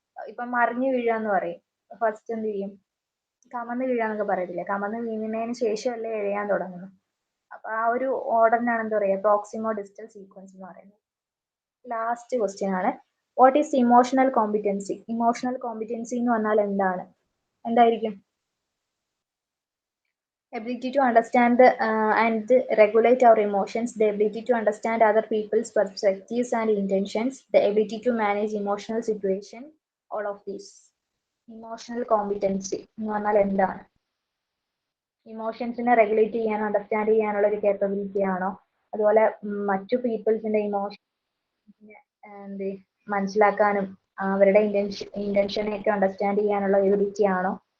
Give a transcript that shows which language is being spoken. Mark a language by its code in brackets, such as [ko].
[ml] ഇപ്പൊ മറിഞ്ഞു വീഴാന്ന് പറയും, ഫസ്റ്റ് എന്ത് ചെയ്യും, കമന്ന് വീഴാന്നൊക്കെ പറയത്തില്ലേ, കമന്ന് വീഴുന്നതിന് ശേഷമല്ലേ എഴയാൻ തുടങ്ങുന്നത്. അപ്പൊ ആ ഒരു ഓർഡറിനാണ് എന്താ പറയുക, പ്രോക്സിമോ ഡിസ്റ്റൽ സീക്വൻസ് എന്ന് പറയുന്നത്. ലാസ്റ്റ് ക്വസ്റ്റ്യൻ ആണ്, [en] What is emotional competency? [ml] Emotional competency എന്ന് പറഞ്ഞാൽ എന്താണ്, എന്തായിരിക്കും? [en] ability to understand and regulate our emotions, the ability to understand other people's perspectives and intentions, the ability to manage emotional situation, all of these. [ml] Emotional competency എന്ന് പറഞ്ഞാൽ എന്താണ്? ഇമോഷൻസിനെ regulate ചെയ്യാൻ understand ചെയ്യാനുള്ള ഒരു കേപ്പബിലിറ്റി ആണോ? അതുപോലെ മറ്റു പീപ്പിൾസിന്റെ ഇമോഷൻസിനെ എന്ത് മനസ്സിലാക്കാനും അവരുടെ ഇന്റൻഷനെ ഒക്കെ അണ്ടർസ്റ്റാൻഡ് ചെയ്യാനുള്ള എബിലിറ്റി ആണോ?